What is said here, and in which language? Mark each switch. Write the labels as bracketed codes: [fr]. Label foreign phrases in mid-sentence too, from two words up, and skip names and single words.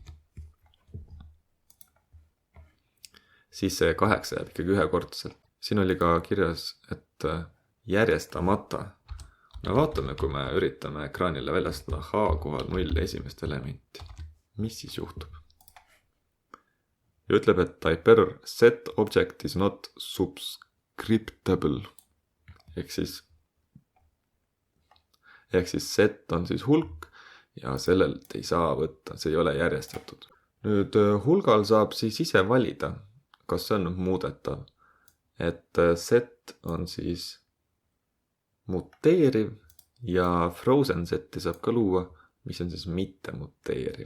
[et] Siis see 8 jääb ikkagi ühekordselt. Siin oli ka kirjas, et järjestamata. Me vaatame, kui me üritame ekraanile väljastada H kohal 0 esimest elementi. Mis siis juhtub? Ja ütleb, et [en] type error set object is not subscriptable. [et] Ehk siis set on siis hulk ja sellelt ei saa võtta, see ei ole järjestatud. Nüüd hulgal saab siis ise valida, kas see on muudetav. Et set on siis muteeriv ja [en] frozen seti [et] saab ka luua, mis on siis mitte muteeriv.